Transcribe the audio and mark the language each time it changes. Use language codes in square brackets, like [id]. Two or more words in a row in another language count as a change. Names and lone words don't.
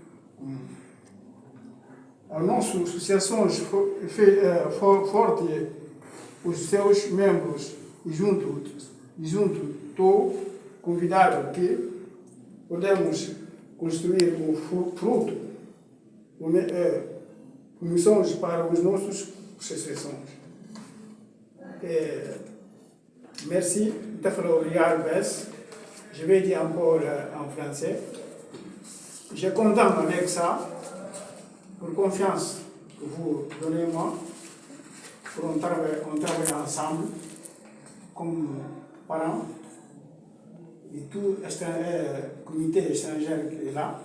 [pt] A nossa associação forte, os seus membros, e junto estou convidado que podemos construir um fruto, missões para os nossos associações. [fr] Merci, je vais dire encore en français. Je suis content avec ça, pour confiance que vous donnez-moi, pour on travaille ensemble comme parents et tout comité étranger qui est là.